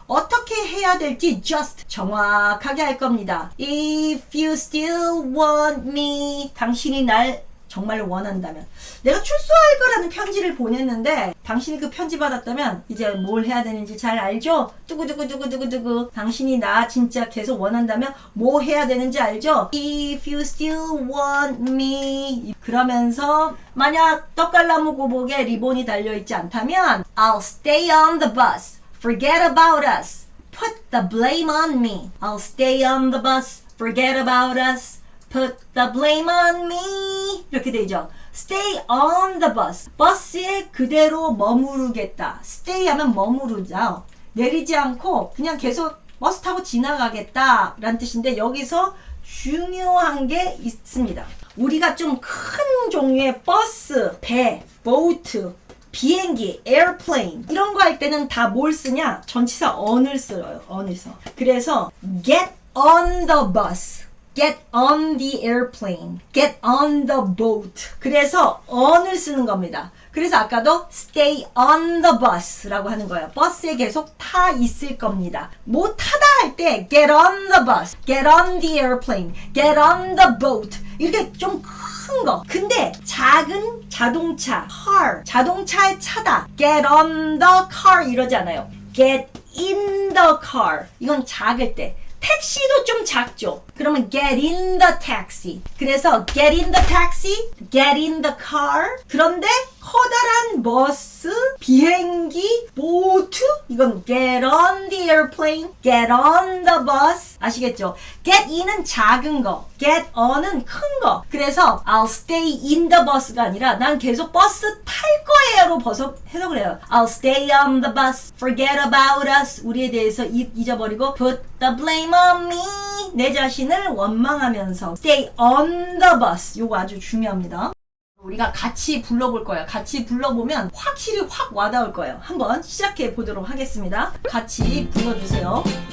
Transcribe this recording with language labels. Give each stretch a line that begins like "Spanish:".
Korean: 어떻게 해야 될지 just 정확하게 할 겁니다.
English: If you still want me.
Korean: 당신이 날 정말 원한다면. 내가 출소할 거라는 편지를 보냈는데 당신이 그 편지 받았다면 이제 뭘 해야 되는지 잘 알죠? 두구두구두구두구두구. 당신이 나 진짜 계속 원한다면 뭐 해야 되는지 알죠?
English: If you still want me.
Korean: 그러면서 만약 떡갈나무 고복에 리본이 달려있지 않다면
English: I'll stay on the bus. Forget about us. Put the blame on me. I'll stay on the bus. Forget about us. Put the blame on me.
Korean: 이렇게 되죠.
English: stay on the bus.
Korean: 버스에 그대로 머무르겠다. stay 하면 머무르죠. 내리지 않고 그냥 계속 버스 타고 지나가겠다 라는 뜻인데 여기서 중요한 게 있습니다. 우리가 좀 큰 종류의 버스, 배, 보트, 비행기, airplane 이런 거 할 때는 다 뭘 쓰냐? 전치사 on을 써요. on을 써.
English: 그래서 get on the bus, get on the airplane, get on the boat.
Korean: 그래서 on을 쓰는 겁니다. 그래서 아까도
English: stay on the bus
Korean: 라고 하는 거예요. 버스에 계속 타 있을 겁니다. 뭐 타다 할 때
English: get on the bus, get on the airplane, get on the boat 이렇게 좀 큰 거.
Korean: 근데 작은 자동차, car, 자동차에 차다.
English: get on the car
Korean: 이러지 않아요.
English: get in the car.
Korean: 이건 작을 때. 택시도 좀 작죠.
English: 그러면 get in the taxi. 그래서 get in the taxi, get in the car.
Korean: 그런데 커다란 버스, 비행기, 보트 이건
English: get on the airplane, get on the bus.
Korean: 아시겠죠? get in은 작은 거, get on은 큰 거. 그래서
English: I'll stay in the bus
Korean: 가 아니라 난 계속 버스 탈 거예요로 해석을 해요.
English: I'll stay on the bus, forget about us.
Korean: 우리에 대해서 잊어버리고
English: put the blame on me.
Korean: 내 자신을 원망하면서
English: stay on the bus.
Korean: 요거 아주 중요합니다. 우리가 같이 불러볼 거예요. 같이 불러보면 확실히 확 와닿을 거예요. 한번 시작해 보도록 하겠습니다. 같이 불러주세요.